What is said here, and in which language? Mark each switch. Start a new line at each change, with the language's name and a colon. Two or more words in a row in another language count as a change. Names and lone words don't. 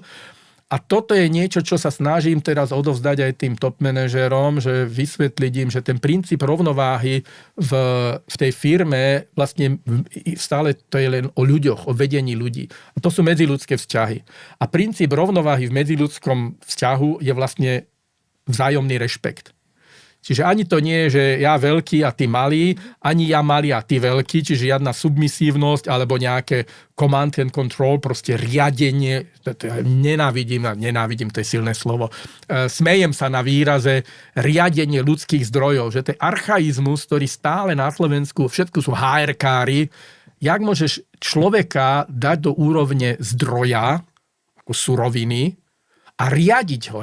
Slovak: A toto je niečo, čo sa snažím teraz odovzdať aj tým top manažérom, že vysvetliť im, že ten princíp rovnováhy v tej firme vlastne stále to je len o ľuďoch, o vedení ľudí. A to sú medziľudské vzťahy. A princíp rovnováhy v medziľudskom vzťahu je vlastne vzájomný rešpekt. Čiže ani to nie je, že ja veľký a ty malý, ani ja malý a ty veľký, čiže žiadna submisívnosť alebo nejaké
English: command and control,
Slovak: proste riadenie. Nenávidím, to je silné slovo. Smejem sa na výraze riadenie ľudských zdrojov, že to je archaizmus, ktorý stále na Slovensku, všetko sú HR-kári. Jak môžeš človeka dať do úrovne zdroja, ako suroviny, a riadiť ho.